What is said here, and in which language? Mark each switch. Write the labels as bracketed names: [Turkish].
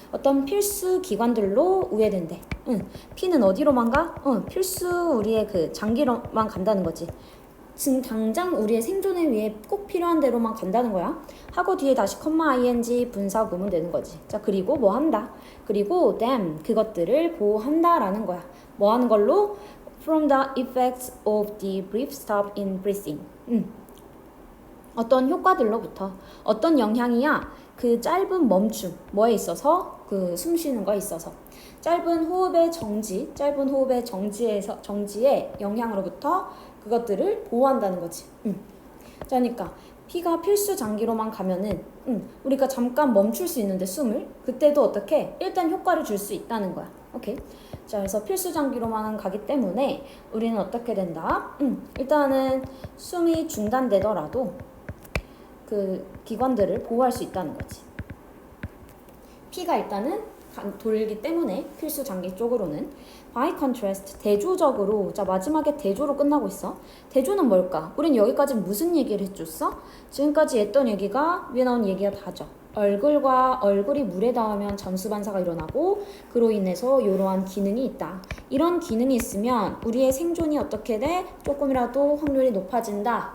[Korean] 어떤 필수 기관들로 우회된대. 피는 어디로만 가? 필수 우리의 그 장기로만 간다는 거지. 지금 당장 우리의 생존에 위해 꼭 필요한 대로만 간다는 거야. 하고 뒤에 다시 ing 분사 보면 되는 거지. 자, 그리고 뭐 한다? 그리고 them, 그것들을 보호한다라는 거야. 뭐 하는 걸로? [English] From the effects of the brief stop in breathing. [Korean] 어떤 효과들로부터, 어떤 영향이야? 그 짧은 멈춤, 뭐에 있어서? 그 숨 쉬는 거에 있어서. 짧은 호흡의 정지의 영향으로부터 그것들을 보호한다는 거지. 자, 그러니까 피가 필수 장기로만 가면은 우리가 잠깐 멈출 수 있는데 숨을, 그때도 어떻게? 일단 효과를 줄 수 있다는 거야. 오케이. 자, 그래서 필수 장기로만 가기 때문에 우리는 어떻게 된다? 일단은 숨이 중단되더라도 그 기관들을 보호할 수 있다는 거지. 피가 일단은 돌기 때문에 필수 장기 쪽으로는. [English] By contrast, [Korean] 대조적으로. 자, 마지막에 대조로 끝나고 있어. 대조는 뭘까? 우린 여기까지 무슨 얘기를 해줬어? 지금까지 했던 얘기가, 위에 나온 얘기가 다죠. 얼굴과 얼굴이 물에 닿으면 잠수 반사가 일어나고 그로 인해서 이러한 기능이 있다. 이런 기능이 있으면 우리의 생존이 어떻게 돼? 조금이라도 확률이 높아진다.